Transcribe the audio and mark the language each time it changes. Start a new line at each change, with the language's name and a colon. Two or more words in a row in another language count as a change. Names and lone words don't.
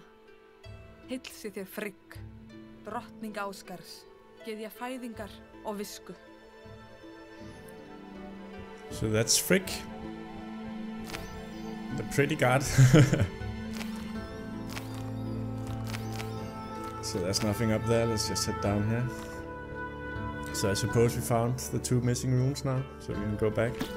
Icelandic: Heilsi þér Frigg, drottning Ásgars, gyðja fæðingar og visku.
English: So that's Frigg, the pretty god. So there's nothing up there, let's just head down here. So I suppose we found the 2 missing runes now, so we can go back.